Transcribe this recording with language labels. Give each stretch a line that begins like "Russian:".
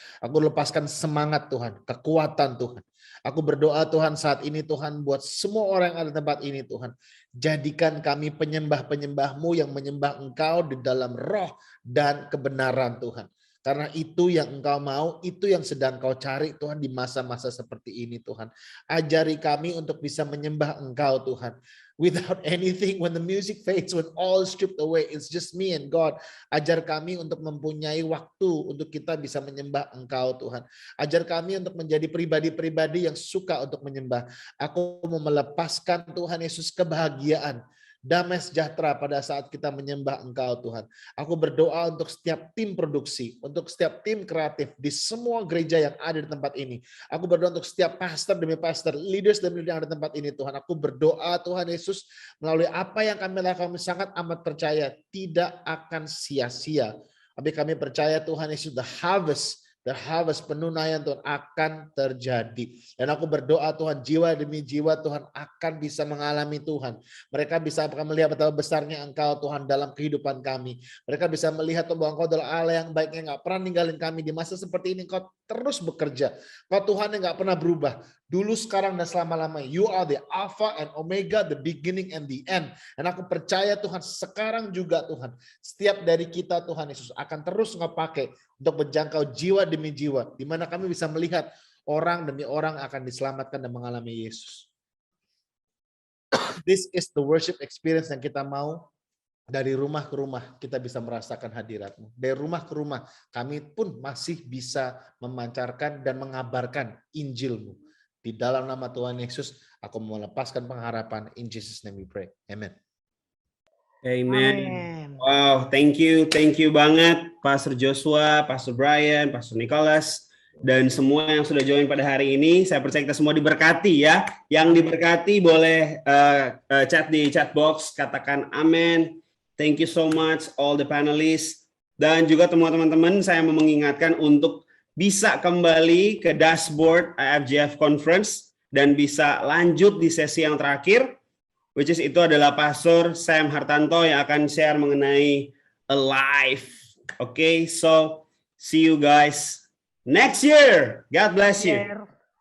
Indonesian: Aku lepaskan semangat Tuhan, kekuatan Tuhan. Aku berdoa Tuhan saat ini Tuhan buat semua orang yang ada di tempat ini Tuhan. Jadikan kami penyembah-penyembah-Mu yang menyembah Engkau di dalam roh dan kebenaran Tuhan. Karena itu yang Engkau mau, itu yang sedang Kau cari Tuhan di masa-masa seperti ini Tuhan. Ajari kami untuk bisa menyembah Engkau Tuhan.
English: Without anything, when the music fades, when all is stripped away, it's just me and God.
Indonesian: Ajar kami untuk mempunyai waktu untuk kita bisa menyembah Engkau Tuhan. Ajar kami untuk menjadi pribadi-pribadi yang suka untuk menyembah. Aku mau melepaskan Tuhan Yesus kebahagiaan, damai sejahtera pada saat kita menyembah Engkau Tuhan. Aku berdoa untuk setiap tim produksi, untuk setiap tim kreatif di semua gereja yang ada di tempat ini. Aku berdoa untuk setiap pastor demi pastor, leaders demi leaders yang ada di tempat ini Tuhan. Aku berdoa Tuhan Yesus melalui apa yang kami lakukan, kami sangat amat percaya tidak akan sia-sia. Tapi kami percaya Tuhan Yesus,
English: the harvest
Indonesian: penunaian Tuhan akan terjadi. Dan aku berdoa Tuhan, jiwa demi jiwa Tuhan akan bisa mengalami Tuhan. Mereka bisa melihat betapa besarnya Engkau Tuhan dalam kehidupan kami. Mereka bisa melihat bahwa Engkau adalah Allah yang baik, yang gak pernah ninggalin kami. Di masa seperti ini Engkau terus bekerja. Engkau Tuhan yang gak pernah berubah. Dulu, sekarang, dan selama-lamanya.
English: You are the Alpha and Omega, the beginning and the end.
Indonesian: Dan aku percaya Tuhan, sekarang juga Tuhan, setiap dari kita Tuhan Yesus akan terus Engkau pakai untuk menjangkau jiwa demi jiwa, di mana kami bisa melihat orang demi orang akan diselamatkan dan mengalami Yesus.
English: This is the worship experience
Indonesian: yang kita mau. Dari rumah ke rumah kita bisa merasakan hadirat-Mu. Dari rumah ke rumah kami pun masih bisa memancarkan dan mengabarkan Injil-Mu. Di dalam nama Tuhan Yesus, aku melepaskan pengharapan.
English: In Jesus' name we pray. Amen.
Indonesian: Amen. Wow,
English: thank you
Indonesian: banget Pastor Joshua, Pastor Brian, Pastor Nicholas, dan semua yang sudah join pada hari ini. Saya percaya kita semua diberkati ya. Yang diberkati boleh chat di chat box, katakan amin.
English: Thank you so much all the panelists.
Indonesian: Dan juga teman-teman, saya mau mengingatkan untuk bisa kembali ke dashboard IFGF Conference dan bisa lanjut di sesi yang terakhir,
English: which is
Indonesian: itu adalah Pastor Sam Hartanto yang akan share mengenai Alive.
English: Okay, so see you guys next year. God bless you.